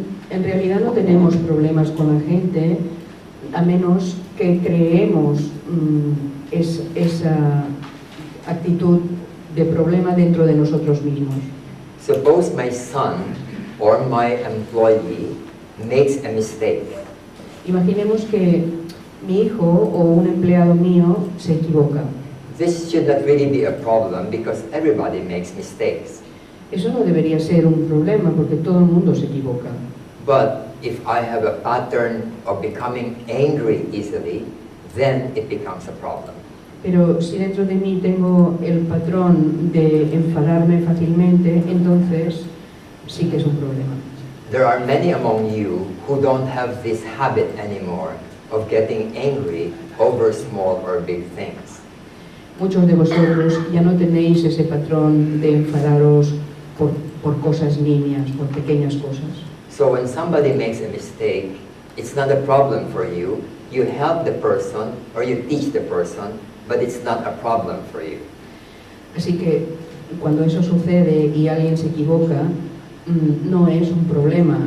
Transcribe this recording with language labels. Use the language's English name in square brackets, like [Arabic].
[Spanish] En realidad no tenemos problemas con la gente a menos que creemos esa actitud de problema dentro de nosotros mismos. [English] Suppose my son or my employee makes a mistake. [Spanish] Imaginemos que mi hijo o un empleado mío se equivoca. [English] This should not really be a problem because everybody makes mistakes. [Spanish] Eso no debería ser un problema porque todo el mundo se equivoca. [English] But if I have a pattern of becoming angry easily, then it becomes a problem. [Spanish] Pero si dentro de mí tengo el patrón de enfadarme fácilmente, entonces sí que es un problema. [English] There are many among you who don't have this habit anymore of getting angry over small or big things. [Spanish] Muchos de vosotros ya no tenéis ese patrón de enfadaros por cosas nimias, por pequeñas cosas. [English] So when somebody makes a mistake, it's not a problem for you. You help the person or you teach the person, but it's not a problem for you. [Spanish] Así que cuando eso sucede y alguien se equivoca, no es un problema.